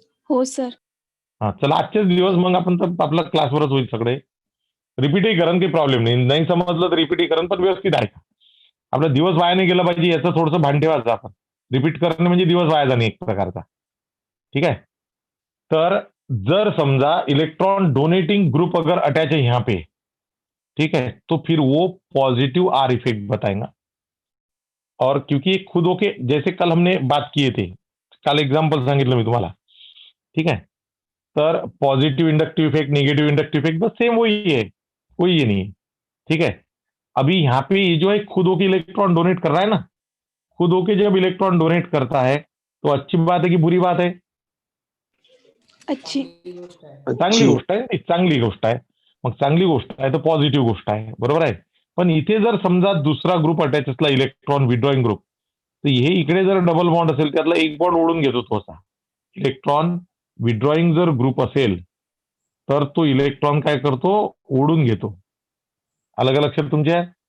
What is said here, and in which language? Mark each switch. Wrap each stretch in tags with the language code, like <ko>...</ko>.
<mr>हो सर. हा, चला, आजचेच दिवस मग आपण तर आपला क्लासवरच होईल सगळे. रिपीटही करण, काही प्रॉब्लेम नाही, नाही समजलं तर रिपीटही करण, पण व्यवस्थित आहे. आपला दिवस वाया नाही गेला पाहिजे याचं थोडंसं भान ठेवायचं आपण. रिपीट करणं म्हणजे दिवस वाया जाणे एक प्रकारचा, ठीक है.</mr> <hi>तर जर समझा इलेक्ट्रॉन डोनेटिंग ग्रुप अगर अटैच है यहाँ पे, ठीक है, तो फिर वो पॉजिटिव आर इफेक्ट बताएगा. और क्योंकि खुद होके, जैसे कल हमने बात किए थे,</hi> <mr>कल एग्जाम्पल सांगितलं मी तुम्हाला,</mr> <hi>ठीक है. तर positive inductive effect, negative inductive effect बस सेम वही है, कोई ये नहीं है, ठीक है. अभी यहाँ पे ये जो है खुद होके इलेक्ट्रॉन डोनेट कर रहा है ना, खुद होके जब इलेक्ट्रॉन डोनेट करता है तो अच्छी बात है कि बुरी बात है? अच्छी।</hi> <mr>चांगली गोष्ट आहे, नाही, चांगली गोष्ट आहे. मग चांगली गोष्ट आहे तर पॉझिटिव्ह गोष्ट आहे, बरोबर आहे. पण इथे जर समजा दुसरा ग्रुप अटॅच असला इलेक्ट्रॉन विड्रॉइंग ग्रुप, तर हे इकडे जर डबल बॉन्ड असेल त्यातला एक बॉन्ड ओढून घेतो तो असा. इलेक्ट्रॉन विड्रॉइंग जर ग्रुप असेल तर तो इलेक्ट्रॉन काय करतो, ओढून घेतो. अलग लक्षात तुमच्या.</mr>